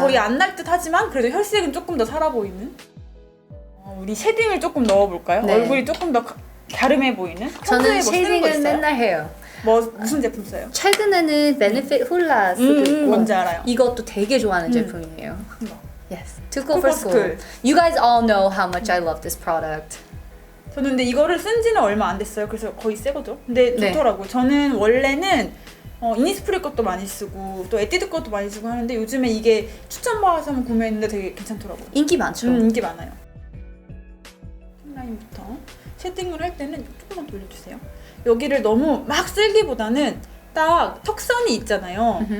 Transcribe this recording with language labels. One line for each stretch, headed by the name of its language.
Korean: 거의 안 날 듯 하지만 그래도 혈색은 조금 더 살아 보이는 우리 쉐딩을 조금 넣어볼까요? 네. 얼굴이 조금 더 갸름해 보이는? 저는 평소에 뭐 쓰는 거 쉐딩을 있어요? 맨날 해요. 무슨 제품 써요? 최근에는 베네핏 훌라 쓰고 있고 뭔지 알아요. 이것도 되게 좋아하는 제품이에요. 이거.
English: Yes. Too Cool for School. You guys all know how much I love this product.
Korean: 저는 근데 이거를 쓴 지는 얼마 안 됐어요. 그래서 거의 새 거죠. 근데 네. 좋더라고요. 저는 원래는 이니스프리 것도 많이 쓰고 또 에뛰드 것도 많이 쓰고 하는데 요즘에 이게 추천받아서 한번 구매했는데 되게 괜찮더라고요. 인기 많죠. 인기 많아요. 핀라인부터 쉐딩을 할 때는 조금만 돌려주세요. 여기를 너무 막 쓸기보다는 딱 턱선이 있잖아요.